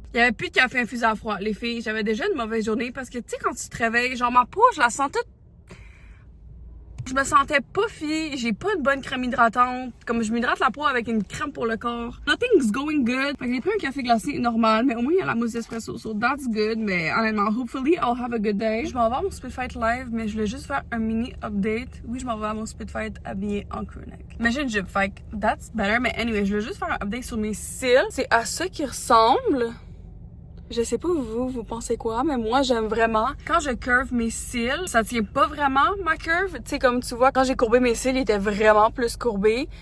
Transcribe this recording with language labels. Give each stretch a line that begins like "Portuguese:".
French: Il y avait plus de café infusé à froid. Les filles, j'avais déjà une mauvaise journée parce que, tu sais, quand tu te réveilles, genre ma peau, je la sentais... Je me sentais pas fille, j'ai pas de bonne crème hydratante. Comme je m'hydrate la peau avec une crème pour le corps.
English: Nothing's going good.
French: Fait que j'ai pris un café glacé normal, mais au moins il y a la mousse d'espresso.
English: So that's good,
French: mais honnêtement,
English: hopefully I'll have a good day.
French: Je m'en vais à mon Spit Fight live, mais je voulais juste faire un mini update. Oui, je m'en vais à mon Spit Fight habillée en crewneck. Mais j'ai une jupe, fait que
English: that's better.
French: Mais anyway, je voulais juste faire un update sur mes cils. C'est à ça qu'ils ressemblent. Je sais pas vous pensez quoi, mais moi j'aime vraiment. Quand je curve mes cils, ça tient pas vraiment ma curve. Tu sais, comme tu vois, quand j'ai courbé mes cils, ils étaient vraiment plus courbés.